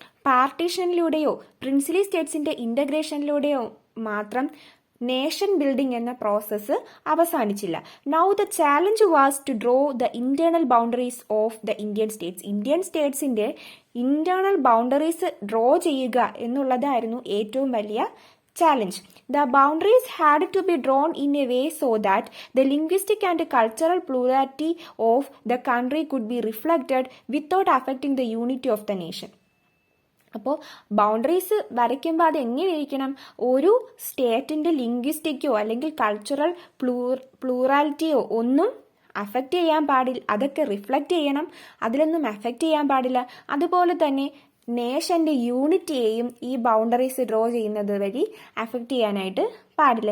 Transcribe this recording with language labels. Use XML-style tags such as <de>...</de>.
<ml>പാർട്ടീഷനിലൂടെയോ princely സ്റ്റേറ്റ്സിന്റെ ഇന്റഗ്രേഷനിലൂടെയോ മാത്രം nation building എന്ന process അവസാനിച്ചില്ല.</ml> <en>Now the challenge was to draw the internal boundaries of the Indian states.</en> <ml>Indian സ്റ്റേറ്റ്സിന്റെ internal boundaries draw ചെയ്യുക എന്നുള്ളതായിരുന്നു ഏറ്റവും വലിയ challenge.</ml> <en>The boundaries had to be drawn in a way so that the linguistic and cultural plurality of the country could be reflected without affecting the unity of the nation.</en> <ml>അപ്പോൾ boundaries വരയ്ക്കുമ്പോൾ അത് എങ്ങനെയിരിക്കണം? ഒരു സ്റ്റേറ്റിന്റെ ലിംഗ്വിസ്റ്റിക്കോ അല്ലെങ്കിൽ cultural പ്ലൂറാലിറ്റിയോ ഒന്നും affect ചെയ്യാൻ പാടില്ല. അതൊക്കെ റിഫ്ലക്റ്റ് ചെയ്യണം, അതിലൊന്നും അഫക്റ്റ് ചെയ്യാൻ പാടില്ല. അതുപോലെ തന്നെ നേഷന്റെ യൂണിറ്റിയെയും ഈ ബൗണ്ടറീസ് ഡ്രോ ചെയ്യുന്നത് വഴി അഫക്റ്റ് ചെയ്യാനായിട്ട് പാടില്ല.</ml>